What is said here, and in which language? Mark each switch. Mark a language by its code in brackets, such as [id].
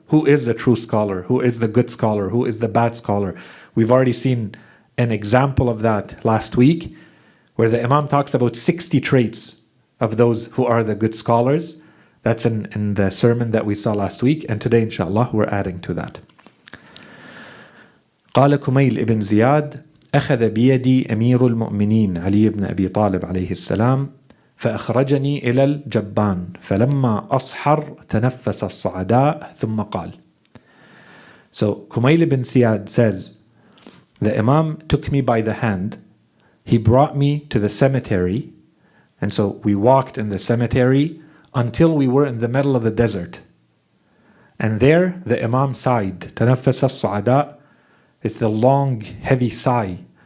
[en] Who is the true scholar? Who is the good scholar? Who is the bad scholar? We've already seen an example of that last week, where the Imam talks about 60 traits of those who are the good scholars. That's in the sermon that we saw last week, and today inshallah we're adding to that. [ar] قال كميل بن زياد أخذ بيدي أمير المؤمنين علي بن أبي طالب عليه السلام فأخرجني إلى الجبان فلما أصحر تنفس الصعداء ثم قال. [en] So Kumayl bin Ziad says, the Imam took me by the hand, he brought me to the cemetery, and so we walked in the cemetery until we were in the middle of the desert. And there the Imam sighed. [ar] تنفس الصعداء, [en] it's the long heavy sigh.